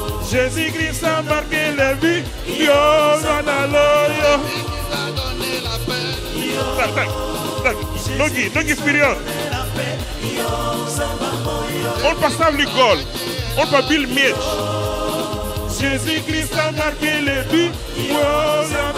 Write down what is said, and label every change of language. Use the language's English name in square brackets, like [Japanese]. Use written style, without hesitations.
[French] Jésus-Christ a marqué le but. [Russian] Ноги вперед. On поставил гол. On побил мяч. [French] Jésus-Christ a marqué le but.